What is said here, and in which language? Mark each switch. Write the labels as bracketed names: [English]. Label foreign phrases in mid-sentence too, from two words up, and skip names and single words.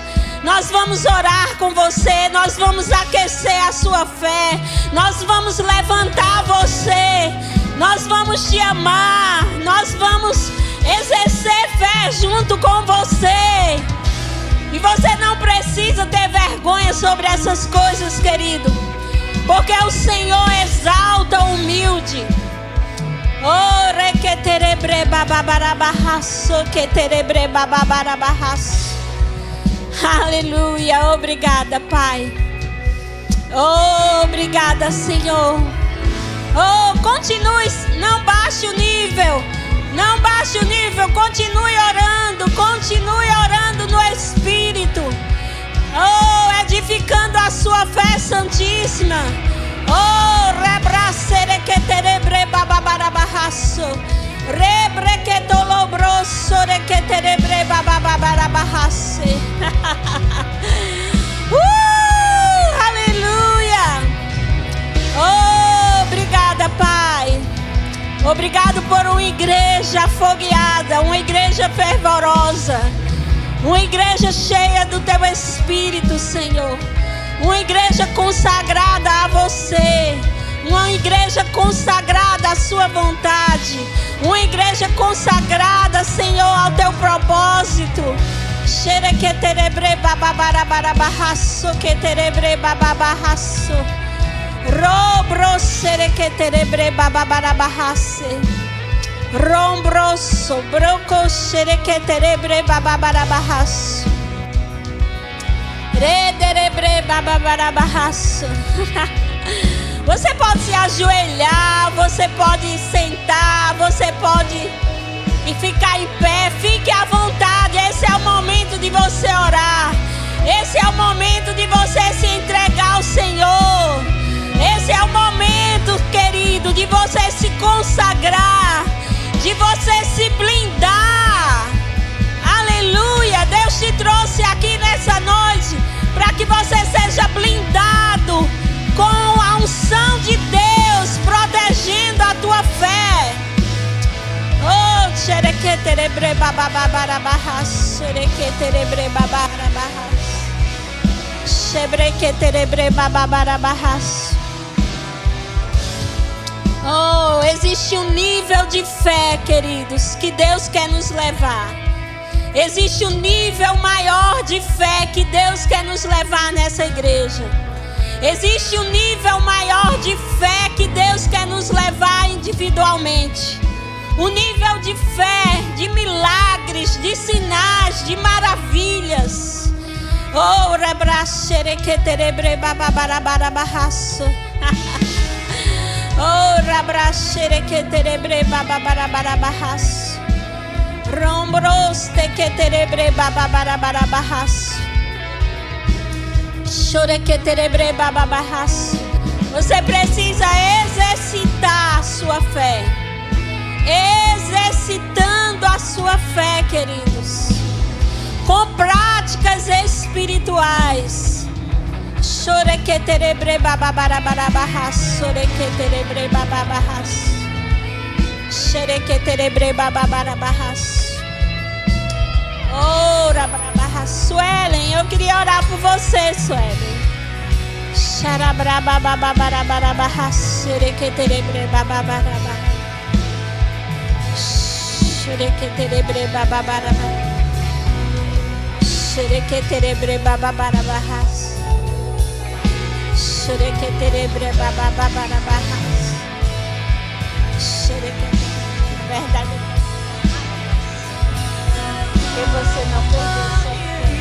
[Portuguese] Nós vamos orar com você, nós vamos aquecer a sua fé, nós vamos levantar você, nós vamos te amar, nós vamos exercer fé junto com você. E você não precisa ter vergonha sobre essas coisas, querido, porque o Senhor exalta o humilde. Oh, requeterebre bababarabarraço, queterebre bababarabarraço. Aleluia, obrigada, Pai. Oh, obrigada, Senhor. Oh, continue, não baixe o nível. Não baixe o nível, continue orando no Espírito. Oh, edificando a sua fé santíssima. Oh, rebracere que terebre bababarabarraço. Rebre que tolobroso re que terebre bababarabarrace. Aleluia. Oh, obrigada, Pai. Obrigado por uma igreja afogueada, uma igreja fervorosa, uma igreja cheia do Teu Espírito, Senhor. Uma igreja consagrada a Você, uma igreja consagrada à Sua vontade, uma igreja consagrada, Senhor, ao Teu propósito. Xerequeterebre bababarabarabaraço, queterebre bababarraço. Robro xerequeterebre bababarabarrace. Rombroso, broco xerequeterebre bababarabarraço. Rederebre bababarabarraço. Você pode se ajoelhar, você pode sentar, você pode ficar em pé, fique à vontade. Esse é o momento de você orar. Esse é o momento de você se entregar ao Senhor. Esse é o momento, querido, de você se consagrar, de você se blindar. Aleluia! Deus te trouxe aqui nessa noite para que você seja blindado com a unção de Deus, protegendo a tua fé. Oh, xerequeterebre bababarabarraço, xerequeterebre bababarabarraço, xebrequeterebre bababarabarraço. Oh, existe um nível de fé, queridos, que Deus quer nos levar. Existe um nível maior de fé que Deus quer nos levar nessa igreja. Existe um nível maior de fé que Deus quer nos levar individualmente. Um nível de fé, de milagres, de sinais, de maravilhas. Oh, rebraxerequeterebre bababarabarraço. Oh, rabraxerequeterebre bababarabarraço. Rombros tequeterebre bababarabarraço. Chorequeterebre bababarabarraço. Você precisa exercitar a sua fé. Exercitando a sua fé, queridos, com práticas espirituais. Chorequeterebre bababarabarraço, chorequeterebre bababarabarraço, xerequeterebre bababarabarraço. Oh, rabrabarraço. Suelen, eu queria orar por você, Suelen. Xarabrabababarabarraço, chorequeterebre bababarabarraço. Xerequeterebre bababarabarraço, xerequeterebre bababarabarraço, xerequeterebre bababarabarraço, xerequeterebre. Verdade, porque você não perdeu sua fé.